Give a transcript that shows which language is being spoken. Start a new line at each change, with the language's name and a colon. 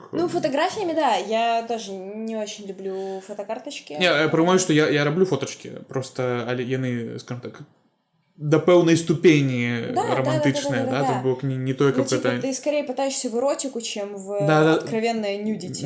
Russian: Фотографиями, да, я тоже не очень люблю фотокарточки.
Belarusian: Я прымаю, што я раблю фоточки, просто яны,
Russian: скажем так,
Belarusian: до пэўнай ступені романтычныя, да, то бок не той, каб гэта...
Russian: Ты скорее пытаешься в эротику, чем в откровенное нюдити.